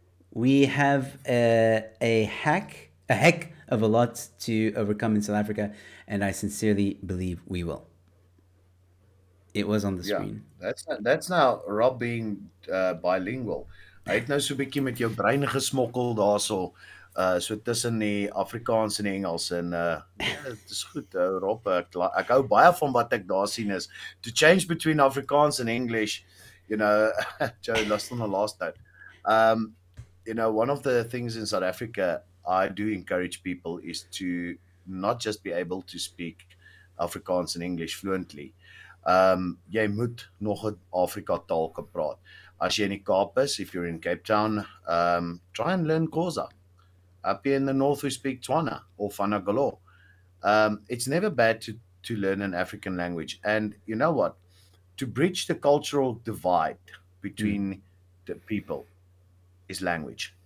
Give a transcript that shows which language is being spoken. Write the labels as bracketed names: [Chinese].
[English] We have a heck of a lot to overcome in South Africa, and I sincerely believe we will. It was on the screen. That's now Rob being bilingual. [Afrikaans] Hy het nou so 'n bietjie met jou brein gesmokkel daarso. So tussen die Afrikaans en die Engels en ja, dit is goed. [English] Rob, [Afrikaans] ek hou baie van wat ek daar sien is [English] to change between Afrikaans and English, you know, Joe, lost on the last note. You know, one of the things in South Africa I do encourage people is to not just be able to speak Afrikaans and English fluently. [Afrikaans] Jy moet nog 'n Afrika taal kan praat. As jy in die Kaap is, [English] if you're in Cape Town, try and learn Xhosa. Up here in the north, we speak Tswana or Fanagalo. It's never bad to learn an African language. And you know what? To bridge the cultural divide between the people is language.